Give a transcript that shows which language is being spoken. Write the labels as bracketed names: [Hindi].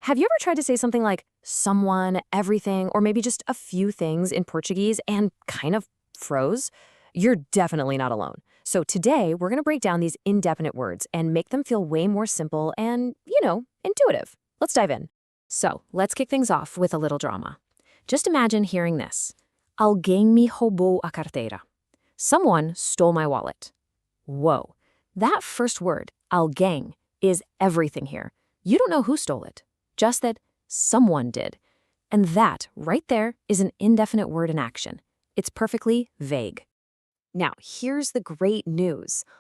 [English] Have you ever tried to say something like someone, everything, or maybe just a few things in Portuguese and kind of froze? You're definitely not alone. So today, we're going to break down these indefinite words and make them feel way more simple and, intuitive. Let's dive in. So, let's kick things off with a little drama. Just imagine hearing this. [Portuguese] Alguém me roubou a carteira. [English] Someone stole my wallet. Whoa. That first word, alguém, is everything here. You don't know who stole it, just that someone did. And that, right there, is an indefinite word in action. It's perfectly vague. Now, here's the great news.